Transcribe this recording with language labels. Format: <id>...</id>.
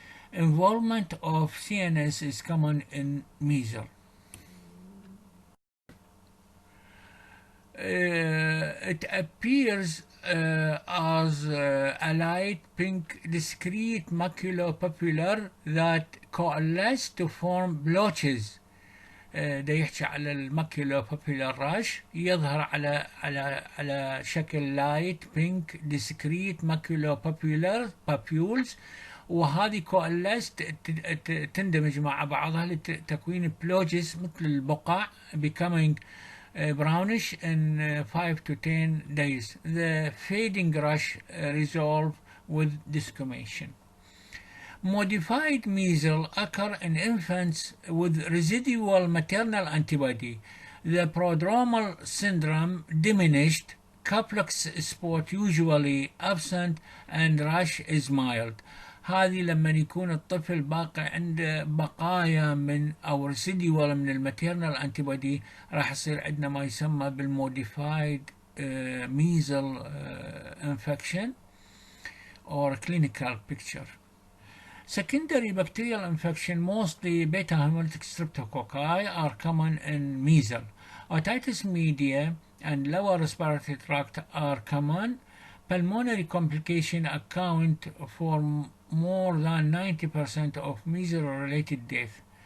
<en>Involvement of CNS is common in measles. It appears as a light pink discrete maculopapular that coalesce to form blotches.</en> <ar>ده يحكي على الماكيولوبابيلار راش يظهر على شكل لايت بينك ديسكريت ماكيولوبابيلار بابيولز، وهذه كواليس تندمج مع بعضها لتكوين بلوجز مثل البقع</ar> <en>becoming brownish in 5 to 10 days. The fading rash resolve with desquamation. Modified measles occur in infants with residual maternal antibody. The prodromal syndrome diminished, complex spot usually absent, and rash is mild.</en> <ar>هذه لما يكون الطفل باقي عنده بقايا من أو ريسيديوال من الماتيرنال أنتيبودي، راح يصير عندنا ما يسمى بالموديفايد</ar> <en>measles infection or clinical picture. Secondary bacterial infection, mostly beta hemolytic streptococci, are common in measles. Otitis media and lower respiratory tract are common. Pulmonary complications account for more than 90% of measles-related death.</en>